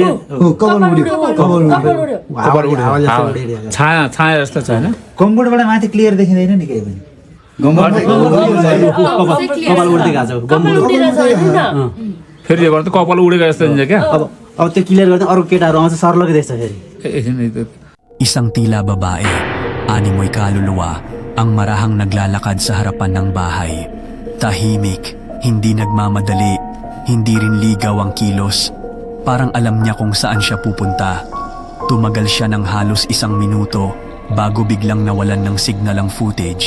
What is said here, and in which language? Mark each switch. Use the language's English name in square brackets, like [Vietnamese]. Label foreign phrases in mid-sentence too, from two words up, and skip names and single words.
[Nepali] कपाल उड्यो छाया छाया जस्तो छ होइन गम्बुटबाट माथि क्लियर देखिँदैन नि केही पनि कपाल उड्दै गएको छ कपाल उडिरहेछ होइन त फेरि यो गर्दा कपाल उडेको जस्तो हुन्छ क्या अब त्यो क्लियर गर्दा अरू केटाहरू आउँछ सर्लकै देख्छ फेरि [Filipino] Isang tila babae, animoy kaluluwa, ang marahang naglalakad sa harapan ng bahay. Tahimik, hindi nagmamadali, hindi rin ligaw ang kilos. Parang alam niya kung saan siya pupunta. Tumagal siya ng halos 1 minuto bago biglang nawalan ng signal ang footage.